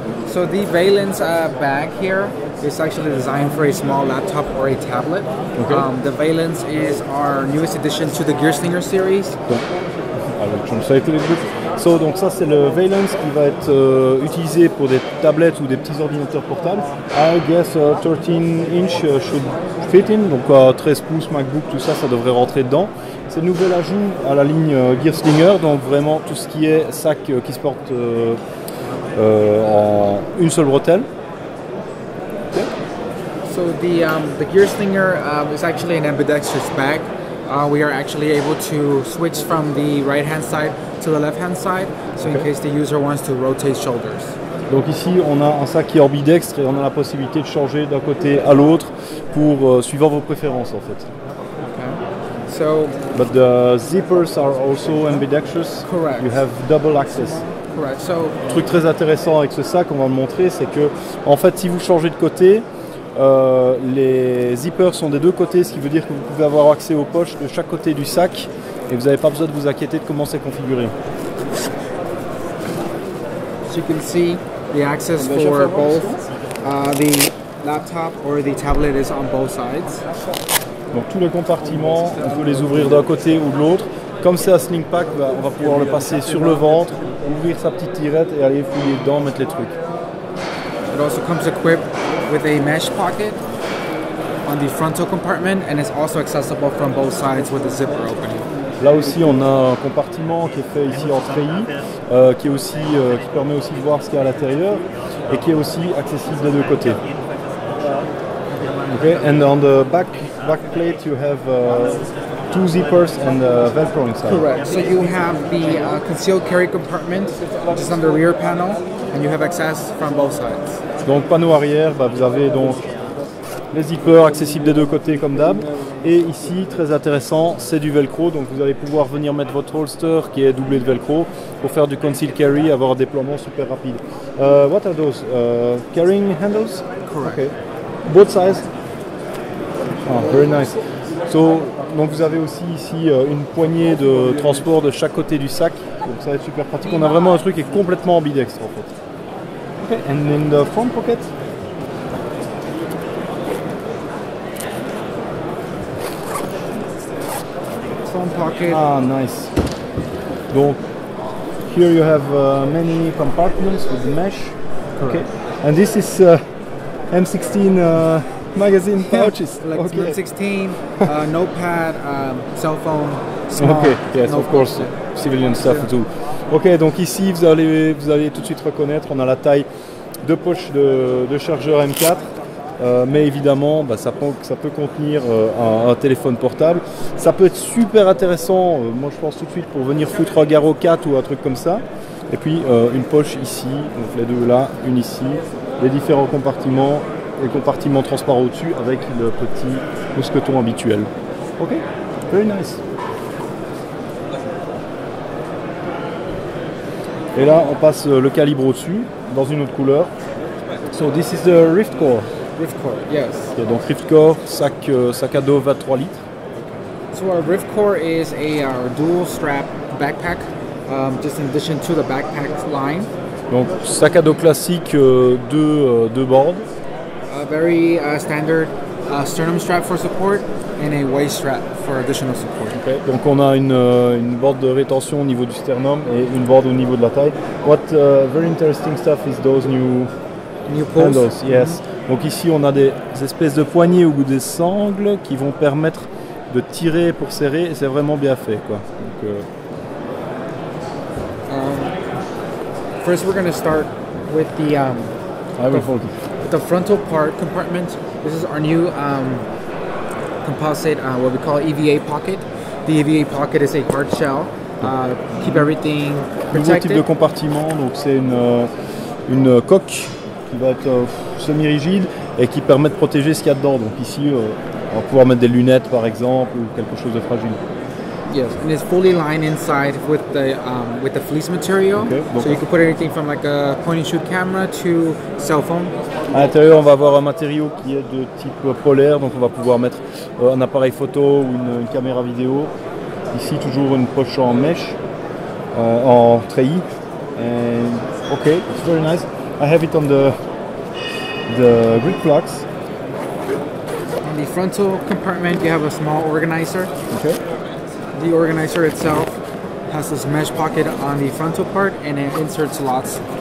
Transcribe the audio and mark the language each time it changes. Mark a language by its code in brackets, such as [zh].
[en] So the valence bag here is actually designed for a small laptop or a tablet. Okay. The valence is our newest addition to the Gearslinger series. Donc, I will translate a little bit. [fr] So, donc ça c'est le valence qui va être utilisé pour des tablettes ou des petits ordinateurs portables. [en] I guess 13 inch should fit in, [fr] donc 13 pouces MacBook, tout ça, ça devrait rentrer dedans. C'est le nouvel ajout à la ligne Gearslinger, donc vraiment tout ce qui est sac qui se porte en une seule bretelle. [en] So the Gearslinger is actually an ambidextrous bag. We are actually able to switch from the right-hand side to the left-hand side, so in case the user wants to rotate shoulders. [fr] Donc ici, on a un sac qui est ambidextre et on a la possibilité de changer d'un côté à l'autre pour suivant vos préférences en fait. [en] Okay. So, but the zippers are also ambidextrous. Correct. You have double access. Correct. So, [fr] le truc très intéressant avec ce sac, on va le montrer, c'est que en fait, si vous changez de côté, les zippers sont des deux côtés, ce qui veut dire que vous pouvez avoir accès aux poches de chaque côté du sac et vous n'avez pas besoin de vous inquiéter de comment c'est configuré. [en] As you can see, the access for both the laptop or the tablet is on both sides. [fr] Donc tous les compartiments, on peut les ouvrir d'un côté ou de l'autre. Comme c'est un sling pack, on va pouvoir le passer sur le ventre, ouvrir sa petite tirette et aller fouiller dedans, mettre les trucs. [en] It also comes equipped with a mesh pocket on the frontal compartment and is also accessible from both sides with a zipper opening. [fr] Là aussi, on a un compartiment qui est fait ici en treillis, qui permet aussi de voir ce qu'il y a à l'intérieur et qui est aussi accessible des deux côtés. [en] Okay, and on the back plate you have two zippers and Velcro inside. Correct. So you have the concealed carry compartment, which is on the rear panel, and you have access from both sides. [fr] Donc panneau arrière, vous avez donc les zippers accessibles des deux côtés comme d'hab. Et ici, très intéressant, c'est du velcro. Donc vous allez pouvoir venir mettre votre holster qui est doublé de velcro pour faire du conceal carry, avoir un déploiement super rapide. [en] What are those? Carrying handles? Correct. Okay. Both sides? Oh, very nice. [fr] So, donc vous avez aussi ici une poignée de transport de chaque côté du sac. Donc ça va être super pratique. On a vraiment un truc qui est complètement ambidextre en fait. [en] Okay. And in the front pocket? Front pocket. Ah, nice. Donc, here you have many compartments with mesh. Okay. And this is M16 magazine pouches. Like Okay. M16, notepad, cell phone, small. Okay, yes, of notebook. course, civilian stuff too. [fr] Ok, donc ici vous allez tout de suite reconnaître, on a la taille de poche de chargeur M4, mais évidemment ça peut contenir un téléphone portable. Ça peut être super intéressant, moi je pense tout de suite pour venir foutre un Garo 4 ou un truc comme ça. Et puis une poche ici, donc les deux là, une ici, les différents compartiments, les compartiments transparents au-dessus avec le petit mousqueton habituel. [en] Ok, very nice. [fr] Et là, on passe le calibre au-dessus, dans une autre couleur. [en] So this is the Riftcore. Riftcore, yes. [fr] Okay, donc Riftcore, sac à dos 23 litres. [en] So our Riftcore is a dual strap backpack, just in addition to the backpack line. [fr] Donc sac à dos classique, deux bords. [en] A very standard sternum strap for support and a waist strap for additional support. Okay. [fr] Donc on a une board de rétention au niveau du sternum et une board au niveau de la taille. [en] What very interesting stuff is those new pulls. handles, yes. [fr] Donc ici on a des espèces de poignées ou des sangles qui vont permettre de tirer pour serrer et c'est vraiment bien fait quoi. Donc, [en] first we're going to start with the I will hold it. the frontal part compartment. This is our new composite, what we call EVA pocket. The EVA pocket is a hard shell. Keep everything [fr] Nouveau type de [en] protected. [fr] compartiment, donc c'est une coque qui va être semi-rigide et qui permet de protéger ce qu'il y a dedans. Donc ici, on va pouvoir mettre des lunettes par exemple ou quelque chose de fragile. [en] Yes, and it's fully lined inside with the fleece material. Okay. So you can put anything from like a point and shoot camera to cell phone. [fr] À l'intérieur, on va avoir un matériau qui est de type polaire, donc on va pouvoir mettre un appareil photo ou une caméra vidéo. Ici, toujours une poche en mèche, en treillis. [en] And okay, it's very nice. I have it on the grip plugs. In the frontal compartment, you have a small organizer. Okay. The organizer itself has this mesh pocket on the frontal part and it inserts slots.